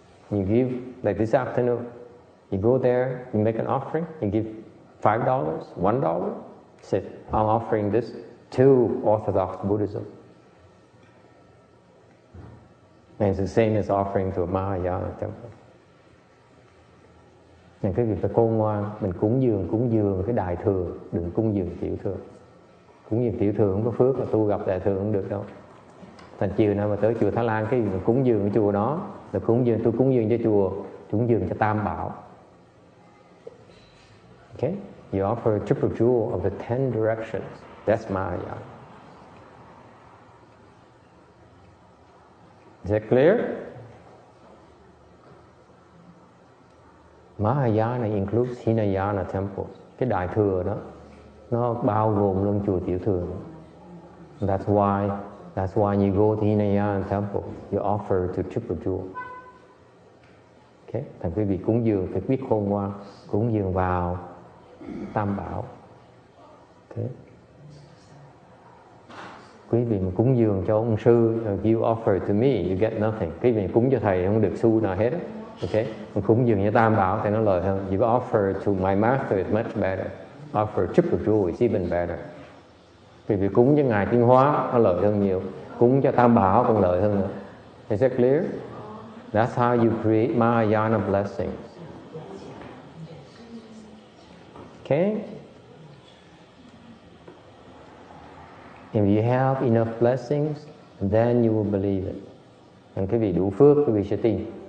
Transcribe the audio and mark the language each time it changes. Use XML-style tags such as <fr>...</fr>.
<en>You give, like this afternoon, you go there, you make an offering, you give $5, $1. Said, I'm offering this to Orthodox Buddhism. And it's the same as offering to a Mahayana temple.</en> <vi>Nên cái việc phải khôn ngoan, mình cúng dường cái đại thừa, đừng cúng dường tiểu thừa. Cúng dường tiểu thừa không có phước, mà tu gặp đại thừa không được đâu. Thành chiều nào mà tới chùa Thái Lan, cái mình cúng dường cái chùa đó, là tôi cúng dường cho chùa, cúng dường cho Tam Bảo.</vi> <en>Okay? You offer a triple jewel of the 10 directions. That's Mahayana. Is that clear? Mahayana includes Hinayana temples.</en> <vi>Cái đại thừa đó, nó bao gồm luôn chùa tiểu thừa.</vi> <en>That's why you go to Hinayana temple, you offer to triple jewel. Okay?</en> <vi>Thành quý vị cúng dường phải biết khôn ngoan, cúng dường vào Tam Bảo. Okay? Quý vị mà cúng dường cho ông sư,</vi> <en>you offer to me, you get nothing.</en> <vi>Quý vị cúng cho thầy không được xu nào hết. Okay? Mà cúng dường cho Tam Bảo thì nó lợi hơn.</vi> <en>You offer to my master is much better. Offer triple jewel is even better.</en> <vi>Quý vị cúng cho Ngài Tiến Hóa nó lợi hơn nhiều. Cúng cho Tam Bảo còn lợi hơn nữa.</vi> <en>Is that clear? That's how you create Mahayana blessings. Okay? If you have enough blessings, then you will believe it.</en> <vi>And quý vị đủ phước, quý vị sẽ tin.</vi>